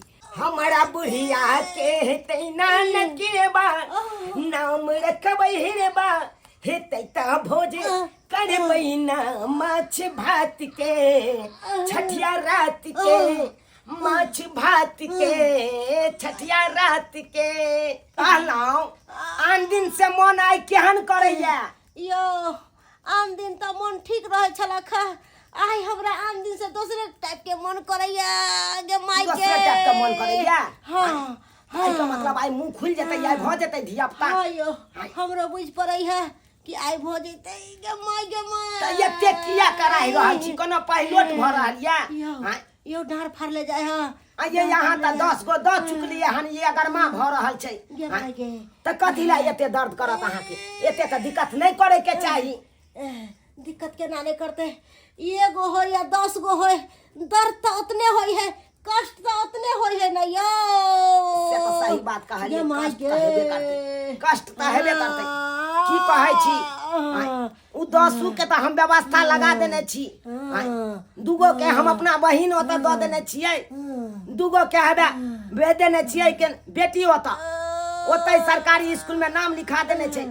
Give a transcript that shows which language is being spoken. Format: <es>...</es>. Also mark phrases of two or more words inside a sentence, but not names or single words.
<mai>हमारा बुढ़िया के तैनान के बा नाम रखबै रे बा हेतै त भोज करे महीना माछ भात के छठिया रात के माछ भात के छठिया रात के कहलौं आन दिन से मन आइ केहन करैया। यो आन दिन तो मन ठीक रहे छला खा, आई हमरा आन दिन से दूसरे टाइप के मन करैया गे माई के। दूसरे टाइप के मन करैया। हां हां का मतलब आई मुंह खुल जतै आई भ जतै धिया पुता। हां यो हमरो बुझ पड़ै है कि आई भ जतै गे माई त एते किया कराई रहल छी कोनो पहिलोट भ रहल या। हां यो डार फाड़ ले जाय हां ये यहाँ त 10 गो द चुकलिए हन ये गरमा भ रहल छै। गे माई के त कथि ला एते दर्द करत अहाँ के? एते त दिक्कत नहीं करे के चाही। दिक्कत के नाने करते एगो हो या 10 गो हो दर्द तो उतने होई है, कष्ट तो उतने होई है ना यो। से तो सही बात कहलिए, कष्ट त हेबे करते, कष्ट त हेबे करते। की कहै छी उ 10 के त हम व्यवस्था लगा देने छी। दूगो के हम अपना बहिन ओत द देने छियै, दूगो के हबे भेज देने छियै के बेटी ओतै सरकारी स्कूल में नाम लिखा देने छै।</mai>